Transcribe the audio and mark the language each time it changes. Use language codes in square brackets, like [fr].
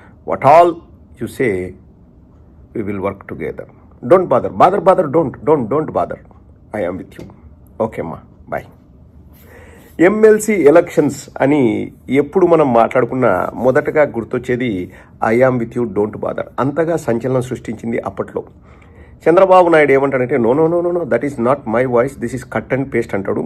[en] What all you say we will work together. Don't bother, don't bother. I am with you. Okay ma, bye. [te] MLC elections అని ఎప్పుడు మనం మాట్లాడుకున్నా మొదటగా గుర్తొచ్చేది [en] I am with you, don't bother. [te] అంతగా సంచలనం సృష్టించింది అప్పట్లో. చంద్రబాబు నాయుడు ఏమంటాడంటే [en] no that is not my voice, this is cut and paste [te] అంటాడు.